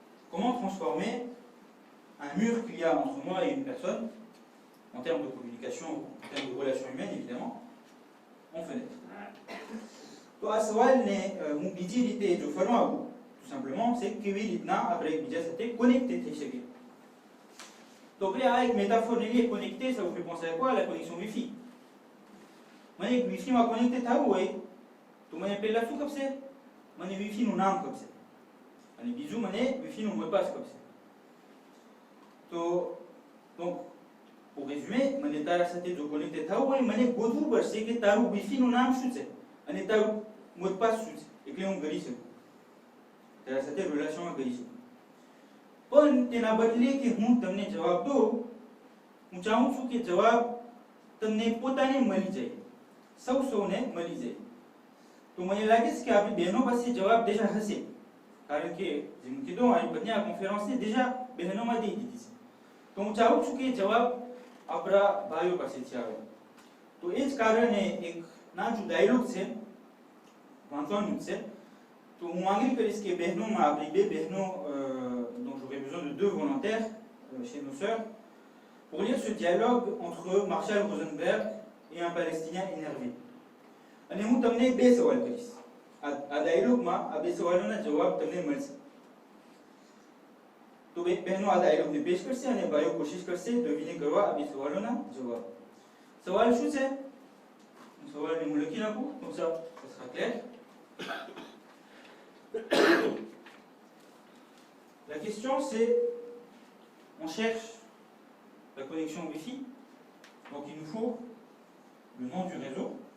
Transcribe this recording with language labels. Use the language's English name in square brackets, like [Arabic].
[French] Comment transformer un mur qu'il y a entre moi et une personne, en termes de communication, en termes de relations humaines évidemment, en fenêtre. [Gujarati] तो આ સવાલને હું બીજી રીતે જો ફરમાવું, [French] tout simplement, c'est [Gujarati] કેવી રીતના આપણે એકબીજા સાથે connecté થઈ શકીએ. તો આપણે આ એક [French] métaphore liée connecté, ça vous fait penser à quoi? La connexion Wi-Fi. [Gujarati] મને એક Wi-Fi માં connecté થવું હોય તો મને પહેલા શું કપશે? મને Wi-Fi નું નામ કપશે અને બીજું મને Wi-Fi નું mot de passe કપશે. તો [French] donc pour résumer, [Gujarati] મને તારા સાથે જો connecté થવું હોય મને ગોતવું પડશે કે તારું Wi-Fi નું નામ શું છે અને તારું mot de passe શું છે, એટલે હું કરી શકું તારા સાથે રિલેશનમાં કરી શકું. પણ તેના બદલે કે હું તમને જવાબ દઉં, હું ચાહું છું કે જવાબ તમને પોતાને મળી જાય, સૌને મળી જાય. તો મને લાગે છે કે આપણી બહેનો પાસે જવાબ déjà હશે, કારણ કે જેમ કીધું આ બંને કોન્ફરન્સને déjà બહેનોમાં દઈ દીધી છે. તો હું ચાહું છું કે જવાબ આપણા ભાઈઓ પાસેથી આવે. તો એ જ કારણે એક નાનું ડાયલોગ છે વાંચવાનું છે. [French] तो on arrive à ce que Behnon m'a arrivé, donc j'aurais besoin de 2 volontaires chez nos sœurs pour lire ce dialogue entre Marshall Rosenberg et un Palestinien énervé. [Gujarati] અને હું તમને 2 સવાલ કરીશ. આ ડાયલોગમાં આ 2 સવાલોના જવાબ તમને મળશે. તો બહેનો આ ડાયલોગને પેશ કરશે અને ભાઈઓ કોશિશ કરશે deviner કરવા આ 2 સવાલોના જવાબ. સવાલ શું છે? સવાલને હું લખી નાખું, [French] comme ça sera clair. La question c'est, on cherche la connexion Wi-Fi, donc il nous faut le nom du réseau.